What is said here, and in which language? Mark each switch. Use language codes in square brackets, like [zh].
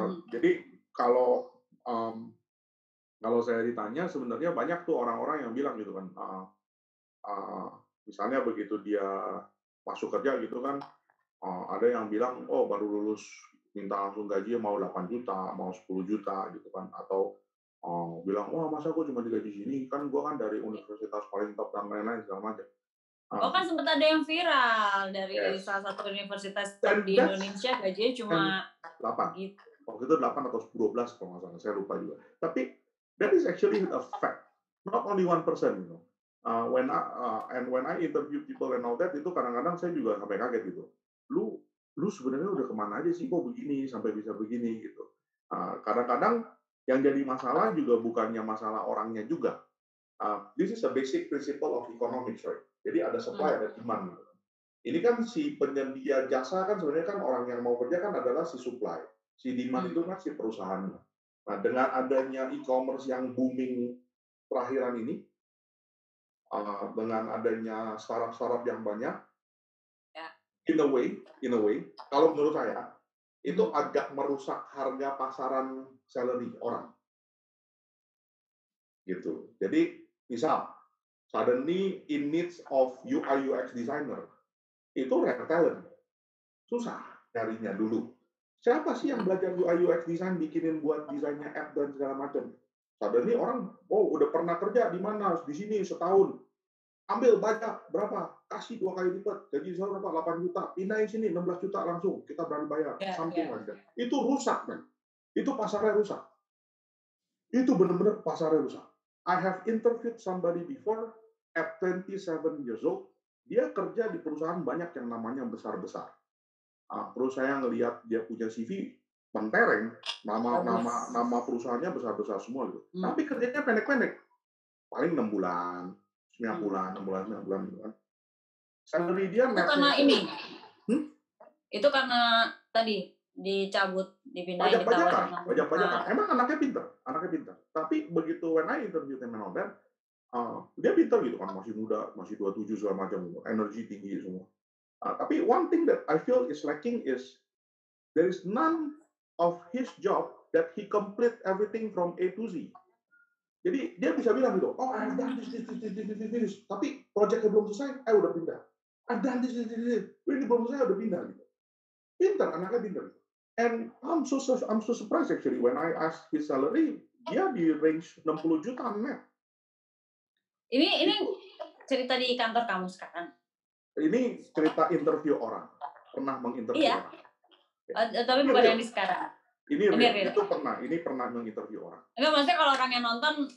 [id] Jadi kalau saya ditanya sebenarnya banyak tuh orang-orang yang bilang gitu kan, misalnya begitu dia masuk kerja gitu kan, ada yang bilang oh baru lulus minta langsung gaji mau 8 juta, mau 10 juta gitu kan, atau bilang wah masa gue cuma digaji sini, kan gue kan dari universitas paling top dan lain-lain segala macam. Oh kan sempat ada yang viral dari Yes. salah satu universitas top di Indonesia gajinya cuma 8. gitu. Waktu itu 8 atau 12 kalau nggak salah, saya lupa juga. [en] Tapi that is actually a fact, not only 1%, you know. When I interview people and all that, [id] itu kadang-kadang saya juga sampai kaget gitu. Lu sebenarnya udah kemana aja sih kok begini sampai bisa begini gitu. Kadang-kadang yang jadi masalah juga bukannya masalah orangnya juga. [en] This is a basic principle of economics, right? [id] Jadi ada supply, ada demand. Ini kan si penyedia jasa kan sebenarnya kan orang yang mau kerja kan adalah si supply. Si demand itu kan si perusahaannya. Nah, dengan adanya e-commerce yang booming terakhiran ini, dengan adanya startup-startup yang banyak, [en] in a way, [id] kalau menurut saya, itu agak merusak harga pasaran salary orang. Gitu. Jadi, misal, [en] suddenly in needs of UI UX designer, [id] itu rare talent. Susah nyarinya dulu. Siapa sih yang belajar UI UX design, bikinin buat desainnya app dan segala macam? Suddenly orang, oh udah pernah kerja di mana? Di sini setahun. Ambil banyak, berapa? Kasih 2 kali lipat. Gaji saya berapa? 8 juta. Pindahin sini 16 juta langsung. Kita berani bayar. [en] Something like that. [id] Itu rusak, kan? Itu pasarnya rusak. Itu benar-benar pasarnya rusak. [en] I have interviewed somebody before at 27 years old. [id] Dia kerja di perusahaan banyak yang namanya besar-besar. Terus saya ngelihat dia punya CV mentereng, nama perusahaannya besar-besar semua gitu. Tapi kerjanya pendek-pendek. Paling 6 bulan, 9 bulan, 6 bulan, 9 bulan gitu kan. Salary dia itu karena ini. Itu karena tadi dicabut, dipindahin, pajak-pajakan. Emang anaknya pintar. Tapi begitu [en] when I interview him and all that, [id] dia pintar gitu kan, masih muda, masih 27 segala macam, energi tinggi semua. [en] Tapi one thing that I feel is lacking is there is none of his job that he complete everything from A to Z. [id] Jadi dia bisa bilang gitu, oh [en] I've done this. [id] Tapi proyeknya belum selesai, udah pindah. [en] I've done this. [id] Ini belum selesai, udah pindah. Gitu. Pintar, anaknya pintar. [en] And I'm so surprised actually when I asked his salary, dia di range 60 juta net. [id] Ini cerita di kantor kamu sekarang. Ini cerita interview orang, pernah menginterview orang. Tapi bukan yang di sekarang. Ini pernah menginterview orang. Enggak, maksudnya kalau orang yang nonton.